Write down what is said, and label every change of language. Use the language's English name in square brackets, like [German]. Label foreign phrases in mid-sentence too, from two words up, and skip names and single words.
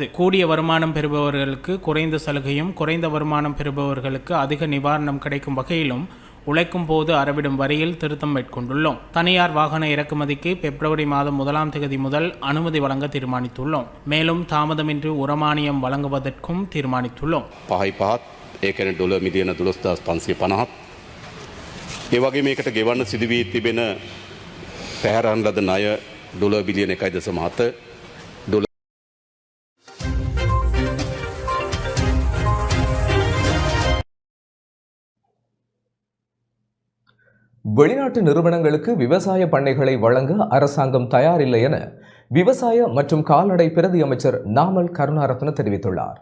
[Tamil] கூடிய வருமானம் பெறுபவர்களுக்கு குறைந்த சலுகையும் குறைந்த வருமானம் பெறுபவர்களுக்கு அதிக நிவாரணம் கிடைக்கும் வகையிலும் உழைக்கும் போது அறவிடும் வரியில் திருத்தம் மேற்கொண்டுள்ளோம். தனியார் வாகன இறக்குமதிக்கு பிப்ரவரி மாதம் 1ஆம் தேதி முதல் அனுமதி வழங்க தீர்மானித்துள்ளோம். மேலும் தாமதமின்றி உரமானியம் வழங்குவதற்கும் தீர்மானித்துள்ளோம். [Sinhala] $1 මිලියන 12,550 ඒ වගේ මේකට ගෙවන්න සිදු වී තිබෙන පැහැරන් ලද ණය $1 බිලියන 1.7 [Tamil] வெளிநாட்டு நிறுவனங்களுக்கு விவசாய பண்ணைகளை வழங்க அரசாங்கம் தயாரில்லை என விவசாய மற்றும் கால்நடை பிரதி அமைச்சர் நாமல் கருணாரத்ன தெரிவித்துள்ளார்.